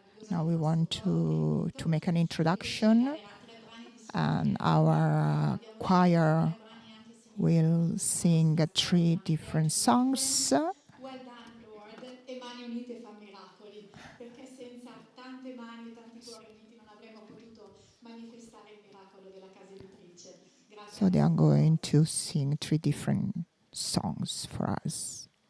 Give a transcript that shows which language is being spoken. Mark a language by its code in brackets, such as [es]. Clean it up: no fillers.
[en] Now we want to make an introduction, and our choir will sing 3 different songs. Well done, Lord. [it] E mani unite fa miracoli, perché senza tante mani e tanti cuori uniti non avremmo potuto manifestare il miracolo della casa editrice. Grazie. [en] So they are going to sing 3 different songs for us.